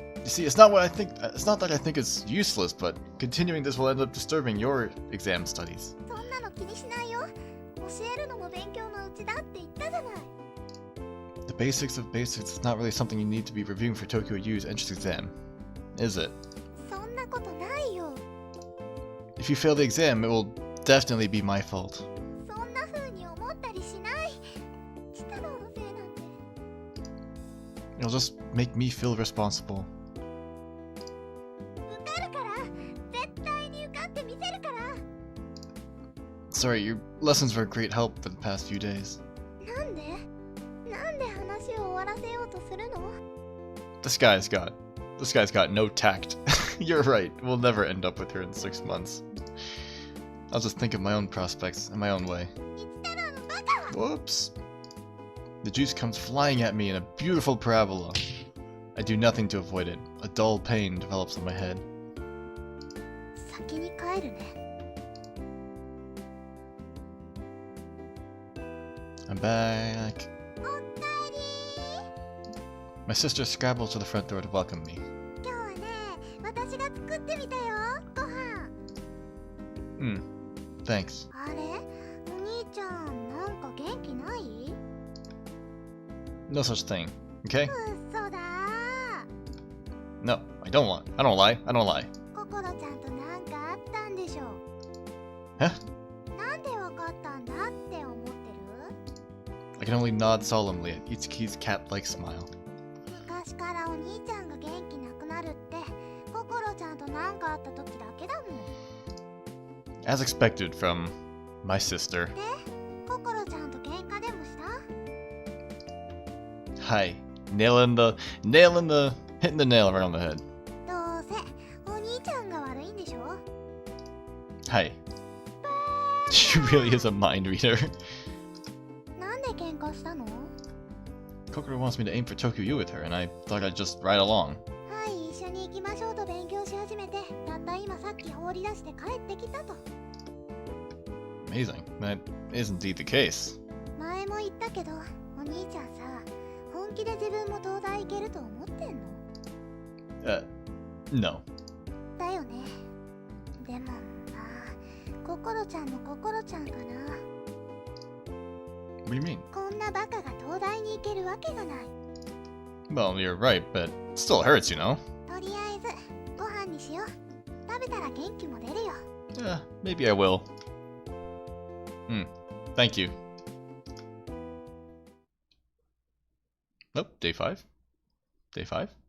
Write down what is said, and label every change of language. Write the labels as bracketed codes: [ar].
[en] see, it's not what I think. It's not that I think it's useless, but continuing this will end up disturbing your exam studies. [ja] そんなの気にしないよ。教えるのも勉強のうちだって言ったじゃない。 [en] The basics of basics is not really something you need to be reviewing for Tokyo U's entrance exam, is it? [ja] そんなことないよ。 [en] If you fail the exam, it will definitely be my fault. [ja] そんな風に思ったりしない。チタロウのせいなんて。 [en] It'll just make me feel responsible. [ja] 受かるから。絶対に受かってみせるから。 [en] Sorry, your lessons were a great help for the past few days. [ja] なんで話を終わらせようとするの？ [en] This guy's got no tact. You're right, we'll never end up with her in 6 months. I'll just think of my own prospects in my own way. [ja] 一太郎のバカは。 [en] Whoops. The juice comes flying at me in a beautiful parabola. I do nothing to avoid it. A dull pain develops in my head. [ja] 先に帰るね。 [en] I'm back. [ja] おかえり。 [en] My sister scrabbles to the front door to welcome me. [ja] 今日はね、私が作ってみたよ。ご飯。 [en] Thanks. [ja] あれ？お兄ちゃん、なんか元気ない？ [en] No such thing, okay? [ja] 嘘だ。 [en] No, I don't lie. I don't lie. [ja] ココロちゃんとなんかあったんでしょ。 [en] Huh? [ja] なんでわかったんだって思ってる？ [en] I can only nod solemnly at Itsuki's cat-like smile. [ja] 昔からお兄ちゃんが元気なくなるってココロちゃんとなんかあった時だけだもん。 [en] As expected from my sister. [ja] で、ココロちゃんと喧嘩でもした？ Hi. [en] Hitting the nail right on the head. [ja] どうせお兄ちゃんが悪いんでしょ？ Hi. [en] She really is a mind reader. [ja] なんで喧嘩したの？ [en] Kokoro wants me to aim for Tokyo U with her, and I thought I'd just ride along. [ja] はい、一緒に行きましょうと勉強し始めて、たった今さっき放り出して帰ってきたと。 [en] Amazing. That is indeed the case. [ja] 前も言ったけど、お兄ちゃんさ、本気で自分も東大行けると思ってんの？ [en] No. [ja] だよね。でもまあ、ココロちゃんのココロちゃんかな。 [en] What do you mean? [ja] こんなバカが東大に行けるわけがない。 [en] Well, you're right, but it still hurts, you know? [ja] とりあえず、ご飯にしよう。食べたら元気も出るよ。 [en] Maybe I will. Thank you. Nope, day 5? Day 5?